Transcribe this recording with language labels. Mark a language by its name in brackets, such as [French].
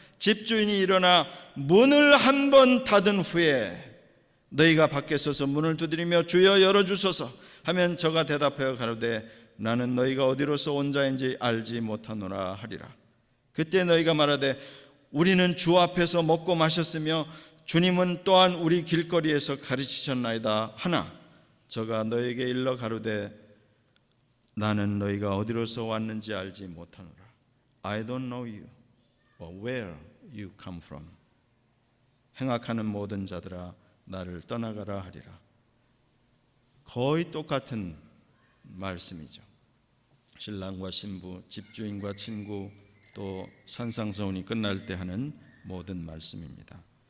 [Korean] 집주인이 일어나 문을 한 번 닫은 후에 너희가 밖에 서서 문을 두드리며 주여 열어주소서 하면 저가 대답하여 가로되 나는 너희가 어디로서 온 자인지 알지 못하노라 하리라. 그때 너희가 말하되 우리는 주 앞에서 먹고 마셨으며 주님은 또한 우리 길거리에서 가르치셨나이다 하나 저가 너희에게 일러 가로되 나는 너희가 어디로서 왔는지 알지 못하노라. [English] I don't know you or where you come from. [Korean] 행악하는 모든 자들아 나를 떠나가라 하리라. 거의 똑같은 말씀이죠. 신랑과 신부, 집주인과 친구, 또 산상서훈이 끝날 때 하는 모든 말씀입니다.